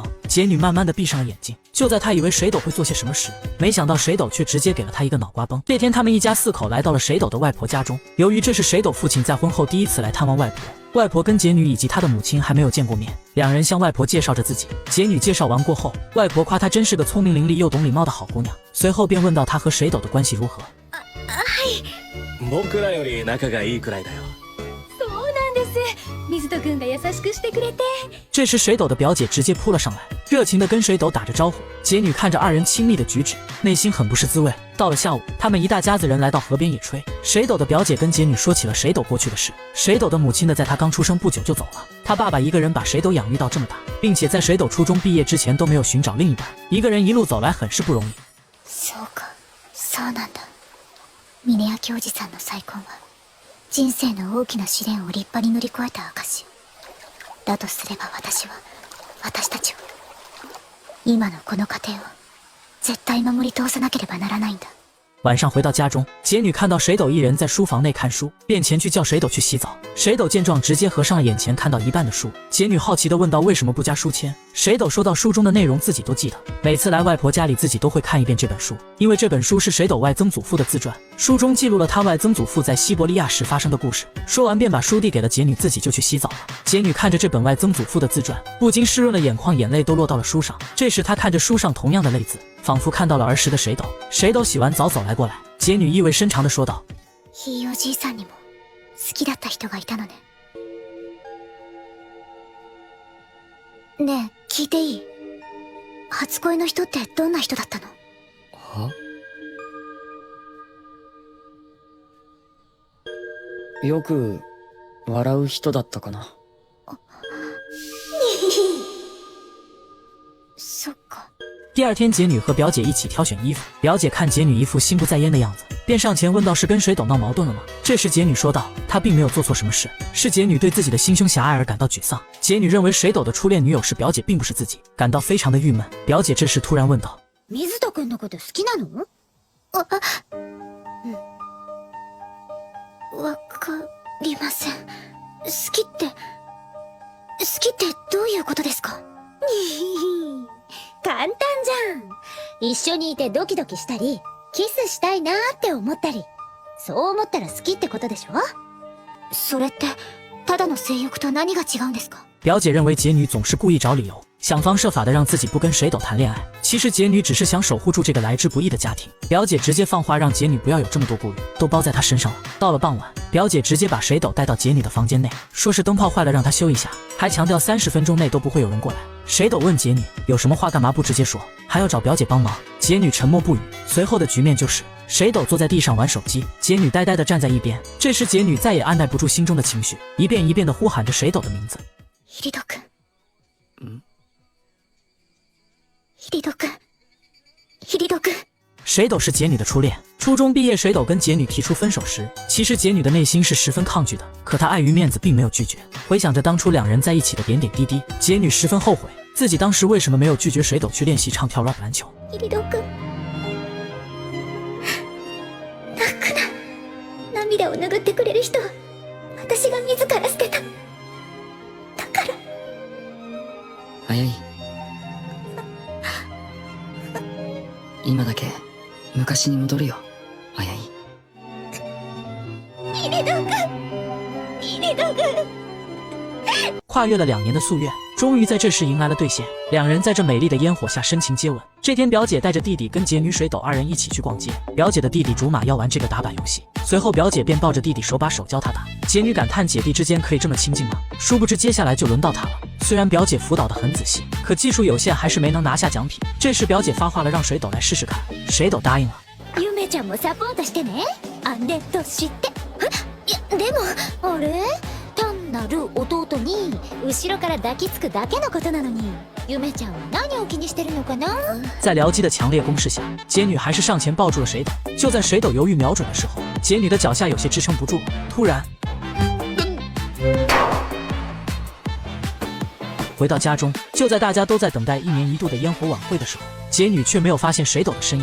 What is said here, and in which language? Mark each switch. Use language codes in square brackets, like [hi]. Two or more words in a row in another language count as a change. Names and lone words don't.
[zh] 姐女慢慢地闭上了眼睛，就在她以为水斗会做些什么时，没想到水斗却直接给了她一个脑瓜崩。这天他们一家4口来到了水斗的外婆家中，由于这是水斗父亲在婚后第一次来探望外婆，外婆跟姐女以及她的母亲还没有见过面，两人向外婆介绍着自己。姐女介绍完过后，外婆夸她真是个聪明伶俐又懂礼貌的好姑娘，随后便问到她和水斗的关系如何。 [ja] 僕らより仲がいいくらいだよ。そうなんです。水戸くんが優しくしてくれて。 [zh] 这时水斗的表姐直接扑了上来，热情地跟水斗打着招呼。姐女看着二人亲密的举止，内心很不是滋味。到了下午，他们一大家子人来到河边野炊。水斗的表姐跟姐女说起了水斗过去的事。水斗的母亲呢，在他刚出生不久就走了，他爸爸一个人把水斗养育到这么大，并且在水斗初中毕业之前都没有寻找另一半，一个人一路走来很是不容易。 [ja] そうか、そうなんだ。峰明おじさんの再婚は人生の大きな試練を立派に乗り越えた証だとすれば、私たちは今のこの家庭を絶対守り通さなければならないんだ。 [zh] 晚上回到家中，姐女看到水斗一人在书房内看书，便前去叫水斗去洗澡。水斗见状，直接合上了眼前看到一半的书。姐女好奇地问道：“为什么不加书签？” 水斗说到：“书中的内容自己都记得，每次来外婆家里自己都会看一遍这本书，因为这本书是水斗外曾祖父的自传，书中记录了他外曾祖父在西伯利亚时发生的故事。” 说完便把书递给了姐女，自己就去洗澡了。姐女看着这本外曾祖父的自传，不禁湿润了眼眶，眼泪都落到了书上。这时她看着书上同样的泪字，仿佛看到了儿时的水斗。水斗洗完澡走来过来，姐女意味深长地说道：“ [ja] ひいおじいさんにも好きだった人がいたのね。ねえ、聞いていい？初恋の人ってどんな人だったの？は？よく笑う人だったかな。そっか。” [zh] 第二天，姐女和表姐一起挑选衣服。表姐看姐女一副心不在焉的样子，便上前问道：“是跟水斗闹矛盾了吗？” 这时姐女说道：“她并没有做错什么事，是姐女对自己的心胸狭隘而感到沮丧。姐女认为水斗的初恋女友是表姐，并不是自己，感到非常的郁闷。” 表姐这时突然问道：“ [ja] 水戸くんのこと好きなの？わかりません。好きってどういうことですか？簡単じゃん。一緒にいてドキドキしたり、キスしたいなーって思ったり、そう思ったら好きってことでしょ？それってただの性欲と何が違うんですか？ [zh] 表姐认为姐女总是故意找理由， 想方设法的让自己不跟水斗谈恋爱。其实杰女只是想守护住这个来之不易的家庭。表姐直接放话让杰女不要有这么多顾虑，都包在她身上了。到了傍晚，表姐直接把水斗带到杰女的房间内，说是灯泡坏了让她修一下，还强调30分钟内都不会有人过来。水斗问杰女有什么话干嘛不直接说，还要找表姐帮忙。杰女沉默不语。随后的局面就是水斗坐在地上玩手机，杰女呆呆地站在一边。这时杰女再也按耐不住心中的情绪，一遍一遍地呼喊着水斗的名字。 [ja] ヒリト君。ヒリト君。ヒリト君。 [zh] 水斗是杰女的初恋，初中毕业，水斗跟杰女提出分手时，其实杰女的内心是十分抗拒的，可她碍于面子并没有拒绝。回想着当初两人在一起的点点滴滴，杰女十分后悔自己当时为什么没有拒绝水斗去练习唱跳 rap 篮球。 [ja] ヒリト君。泣くな。涙を拭ってくれる人は私が自ら捨てた。だから。早い。今だけ昔に戻るよ。早い。ヒリト君。ヒリト君。 [zh] 跨越了2年的夙愿，终于在这时迎来了兑现。两人在这美丽的烟火下深情接吻。这天，表姐带着弟弟跟杰女、水斗2人一起去逛街。表姐的弟弟竹马要玩这个打板游戏，随后表姐便抱着弟弟手把手教他打。杰女感叹姐弟之间可以这么亲近吗？殊不知接下来就轮到他了。虽然表姐辅导的很仔细，可技术有限，还是没能拿下奖品。这时表姐发话了，让水斗来试试看。水斗答应了。 [ja] ゆめちゃんもサポートしてね。あれとして。いやでもあれ？単なる弟に後ろから抱きつくだけのことなのに、ゆめちゃんは何を気にしてるのかな？ [zh] 在僚机的强烈攻势下，杰女还是上前抱住了水斗。就在水斗犹豫瞄准的时候，杰女的脚下有些支撑不住，突然。回到家中，就在大家都在等待1年1度的烟火晚会的时候，杰女却没有发现水斗的身影。